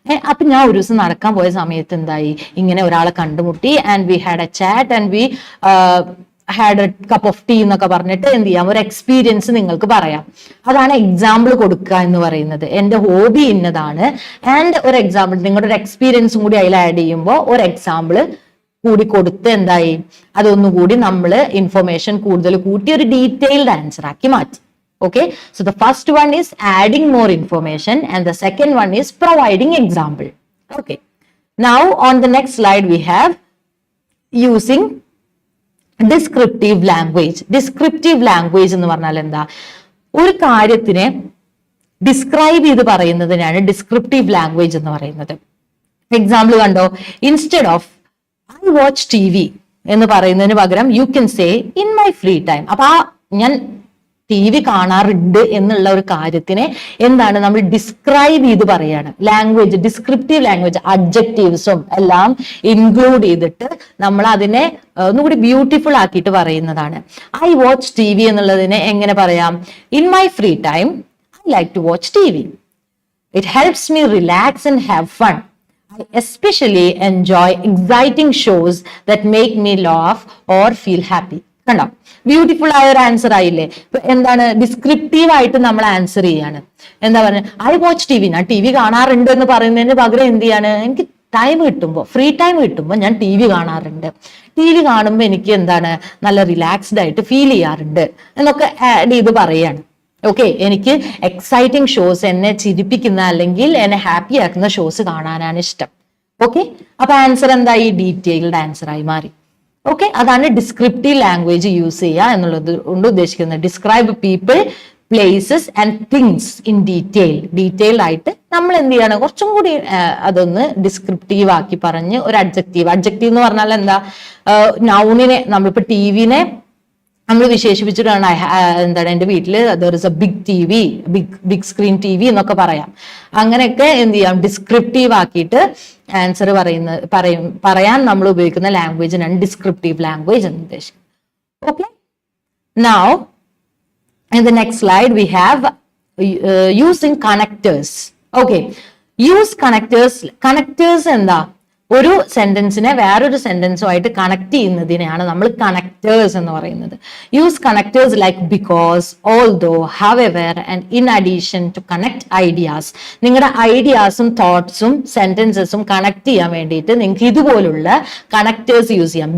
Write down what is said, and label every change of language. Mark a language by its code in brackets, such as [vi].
[ml] അപ്പൊ ഞാൻ ഒരു ദിവസം നടക്കാൻ പോയ സമയത്ത് എന്തായി, ഇങ്ങനെ ഒരാളെ കണ്ടുമുട്ടി, [en] and we had a chat and we had a cup of tea [ml] എന്നൊക്കെ പറഞ്ഞിട്ട് എന്ത് ചെയ്യാം, ഒരു എക്സ്പീരിയൻസ് നിങ്ങൾക്ക് പറയാം. അതാണ് എക്സാമ്പിൾ കൊടുക്കുക എന്ന് പറയുന്നത്. എന്റെ ഹോബി ഇന്നതാണ്, ആൻഡ് ഒരു എക്സാമ്പിൾ, നിങ്ങളുടെ ഒരു എക്സ്പീരിയൻസും കൂടി അതിൽ ആഡ് ചെയ്യുമ്പോൾ ഒരു എക്സാമ്പിൾ കൂടി കൊടുത്ത് എന്തായി, അതൊന്നുകൂടി നമ്മൾ ഇൻഫർമേഷൻ കൂടുതൽ കൂട്ടി ഒരു ഡീറ്റെയിൽഡ് ആൻസർ ആക്കി മാറ്റി. [en] Okay, so the first one is adding more information and the second one is providing example. Okay, now on the next slide we have using descriptive language. [ml] Descriptive language എന്ന് പറഞ്ഞാൽ എന്താ, ഒരു കാര്യത്തിനെ describe ചെയ്ത് പറയുന്നതിനാണ് descriptive language എന്ന് പറയുന്നത്. [en] example കണ്ടോ, instead of I watch TV [ml] എന്ന് പറയുന്നതിന് പകരം [en] You can say in my free time. [ml] അപ്പൊ ഞാൻ TV കാണാറുണ്ട് എന്നുള്ള ഒരു കാര്യത്തിനെ എന്താണ് നമ്മൾ ഡിസ്ക്രൈബ് ചെയ്ത് പറയാണ്. ലാംഗ്വേജ്, ഡിസ്ക്രിപ്റ്റീവ് ലാംഗ്വേജ്, അഡ്ജക്റ്റീവ്സും എല്ലാം ഇൻക്ലൂഡ് ചെയ്തിട്ട് നമ്മൾ അതിനെ ഒന്നുകൂടി ബ്യൂട്ടിഫുൾ ആക്കിയിട്ട് പറയുന്നതാണ്. [en] I watch TV [ml] എന്നുള്ളതിനെ എങ്ങനെ പറയാം, [en] In my free time I like to watch TV. It helps me relax and have fun. I especially enjoy exciting shows that make me laugh or feel happy. [ml] കണ്ടോ, beautiful ആയ ഒരു answer ആയില്ലേ. ഇപ്പൊ എന്താണ്, descriptive ആയിട്ട് നമ്മൾ answer ചെയ്യാണ്. എന്താ പറയുക, ഐ വാച്ച് TV, ഞാൻ TV കാണാറുണ്ട് എന്ന് പറയുന്നതിന് പകരം എന്ത് ചെയ്യാണ്, എനിക്ക് ടൈം കിട്ടുമ്പോൾ, ഫ്രീ ടൈം കിട്ടുമ്പോൾ ഞാൻ TV കാണാറുണ്ട്. TV കാണുമ്പോൾ എനിക്ക് എന്താണ്, നല്ല റിലാക്സ്ഡ് ആയിട്ട് ഫീൽ ചെയ്യാറുണ്ട് എന്നൊക്കെ ആഡ് ചെയ്ത് പറയാണ്. ഓക്കെ, എനിക്ക് എക്സൈറ്റിംഗ് ഷോസ്, എന്നെ ചിരിപ്പിക്കുന്ന അല്ലെങ്കിൽ എന്നെ ഹാപ്പി ആക്കുന്ന ഷോസ് കാണാനാണ് ഇഷ്ടം. ഓക്കെ, അപ്പൊ ആൻസർ എന്തായി, ഡീറ്റെയിൽഡ് ആൻസർ ആയി മാറി. ഓക്കെ, അതാണ് ഡിസ്ക്രിപ്റ്റീവ് ലാംഗ്വേജ് യൂസ് ചെയ്യുക എന്നുള്ളത് കൊണ്ട് ഉദ്ദേശിക്കുന്നത്. [en] describe people places and things [ml] in detailed ആയിട്ട് നമ്മൾ എന്ത് ചെയ്യാണ്, കുറച്ചും കൂടി അതൊന്ന് ഡിസ്ക്രിപ്റ്റീവ് ആക്കി പറഞ്ഞ് ഒരു അഡ്ജക്റ്റീവ് എന്ന് പറഞ്ഞാൽ എന്താ, നൗണിനെ നമ്മളിപ്പോ ടിവിനെ നമ്മൾ വിശേഷിപ്പിച്ചിട്ടാണ് എന്താണ് എൻ്റെ വീട്ടിൽ [en] there is a big T V, [ml] big screen T V എന്നൊക്കെ പറയാം. അങ്ങനെയൊക്കെ എന്ത് ചെയ്യാം, ഡിസ്ക്രിപ്റ്റീവ് ആക്കിയിട്ട് ആൻസർ പറയാൻ നമ്മൾ ഉപയോഗിക്കുന്ന ലാംഗ്വേജിനാണ് ഡിസ്ക്രിപ്റ്റീവ് ലാംഗ്വേജ് എന്ന് ഉദ്ദേശിക്കുന്നത്. [en] Okay, now in the next slide we have using connectors. [ml] Okay, use connectors എന്താ, ഒരു സെന്റൻസിനെ വേറൊരു സെന്റൻസുമായിട്ട് കണക്ട് ചെയ്യുന്നതിനെയാണ് നമ്മൾ കണക്ടേഴ്സ് എന്ന് പറയുന്നത്. [en] Use connectors like because, although, however and in addition to connect ideas. [ml] നിങ്ങളുടെ ഐഡിയാസും തോട്ട്സും സെന്റൻസസും കണക്ട് ചെയ്യാൻ വേണ്ടിയിട്ട് നിങ്ങൾക്ക് ഇതുപോലുള്ള കണക്ടേഴ്സ് യൂസ് ചെയ്യാം.